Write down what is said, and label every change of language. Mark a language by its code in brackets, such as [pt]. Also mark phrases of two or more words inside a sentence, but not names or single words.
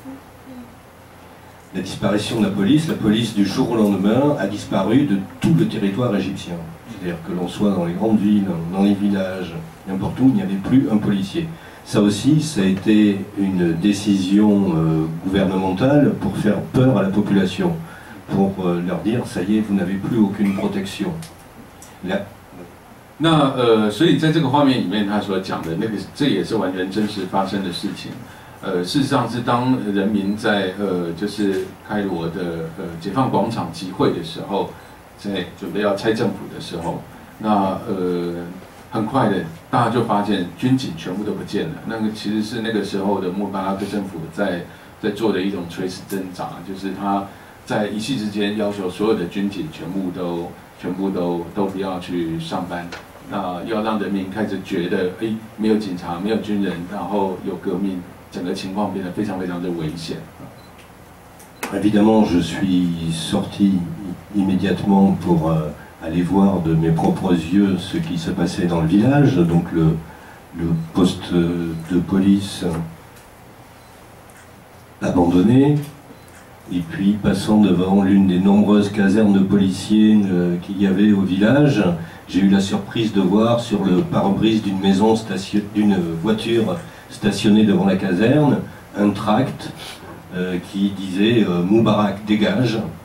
[fr] La disparition de la police du jour au lendemain a disparu de tout le territoire égyptien. C'est-à-dire que l'on soit dans les grandes villes, dans les villages, n'importe où, il n'y avait plus un policier. Ça aussi, ça a été une décision gouvernementale pour faire peur à la population, pour leur dire, ça y est, vous n'avez plus aucune protection. [zh] 那所以在这个画面里面，他所讲的那个，这也是完全真实发生的事情。事实上是当人民在就是开罗的解放广场集会的时候，在准备要拆政府的时候，那很快的大家就发现军警全部都不见了。那个其实是那个时候的穆巴拉克政府在做的一种垂死挣扎，就是他在一夕之间要求所有的军警全部都不要去上班。那要让人民开始觉得，没有警察，没有军人，然后有革命，整个情况变得非常非常的危险。 [fr] Évidemment, je suis sorti immédiatement pour aller voir de mes propres yeux ce qui se passait dans le village, donc le poste de police abandonné, et puis passant devant l'une des nombreuses casernes de policiers qu'il y avait au village, j'ai eu la surprise de voir sur le pare-brise d'une voiture stationnée devant la caserne un tract qui disait Moubarak dégage.